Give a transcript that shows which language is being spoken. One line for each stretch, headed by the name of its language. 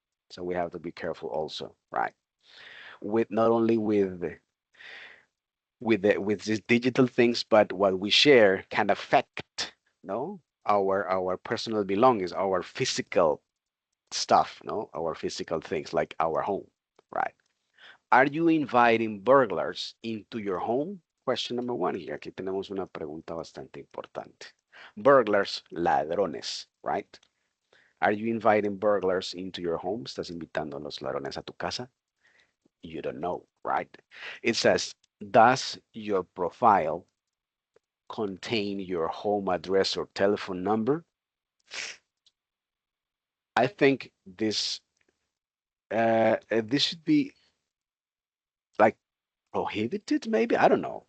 English: So we have to be careful also, right? With not only with these digital things, but what we share can affect, no, our personal belongings, our physical stuff, no, our physical things like our home, right? Are you inviting burglars into your home? Question number one here.
Spanish: Aquí tenemos una pregunta bastante importante.
English: Burglars, ladrones, right? Are you inviting burglars into your home?
Spanish: ¿Estás invitando a los ladrones a tu casa?
English: You don't know, right? It says, does your profile contain your home address or telephone number? I think this should be like prohibited, maybe. I don't know.